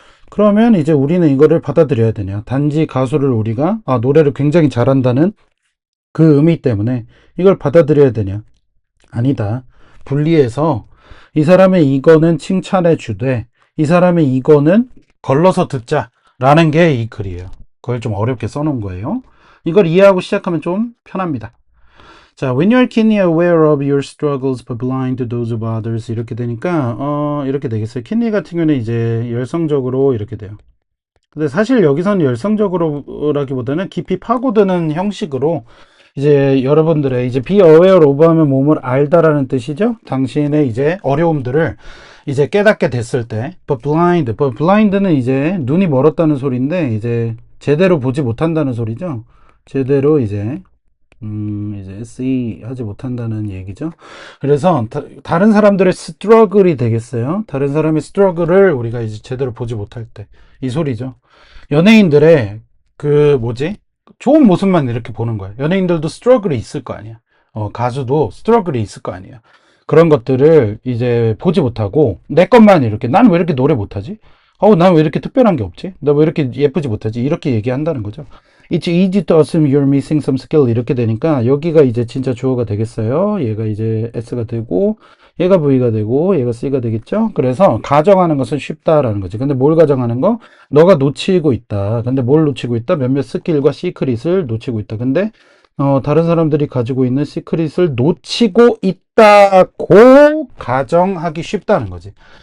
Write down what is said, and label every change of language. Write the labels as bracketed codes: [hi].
[ko] 그러면 이제 우리는 이거를 받아들여야 되냐. 단지 가수를 우리가 노래를 굉장히 잘한다는 그 의미 때문에 이걸 받아들여야 되냐. 아니다. 분리해서 이 사람의 이거는 칭찬해 주되 이 사람의 이거는 걸러서 듣자라는 게 이 글이에요. 그걸 좀 어렵게 써놓은 거예요. 이걸 이해하고 시작하면 좀 편합니다. [en] 자, when you're keenly aware of your struggles but blind to those of others [ko] 이렇게 되니까 이렇게 되겠어요. 킨리 같은 경우는 이제 열성적으로 이렇게 돼요. 근데 사실 여기서는 열성적으로라기보다는 깊이 파고드는 형식으로 이제 여러분들의 이제 [en] be aware of [ko] 하면 몸을 알다라는 뜻이죠. 당신의 이제 어려움들을 이제 깨닫게 됐을 때, [en] but blind [ko] 는 이제 눈이 멀었다는 소리인데 이제 제대로 보지 못한다는 소리죠. 제대로 이제 see 하지 못한다는 얘기죠. 그래서 다른 사람들의 struggle이 되겠어요. 다른 사람의 struggle을 우리가 이제 제대로 보지 못할 때 이 소리죠. 연예인들의 그 뭐지? 좋은 모습만 이렇게 보는 거예요. 연예인들도 스트러글이 있을 거 아니야. 가수도 스트러글이 있을 거 아니에요. 그런 것들을 이제 보지 못하고 내 것만 이렇게 난 왜 이렇게 노래 못하지? 난 왜 이렇게 특별한 게 없지? 나 왜 이렇게 예쁘지 못하지? 이렇게 얘기한다는 거죠. [en] It's easy to assume you're missing some skill [ko] 이렇게 되니까 여기가 이제 진짜 주어가 되겠어요. 얘가 이제 S가 되고 얘가 V가 되고 얘가 C가 되겠죠. 그래서 가정하는 것은 쉽다라는 거지. 근데 뭘 가정하는 거? 너가 놓치고 있다. 근데 뭘 놓치고 있다? 몇몇 스킬과 시크릿을 놓치고 있다. 근데 다른 사람들이 가지고 있는 시크릿을 놓치고 있다고 가정하기 쉽다는 거지.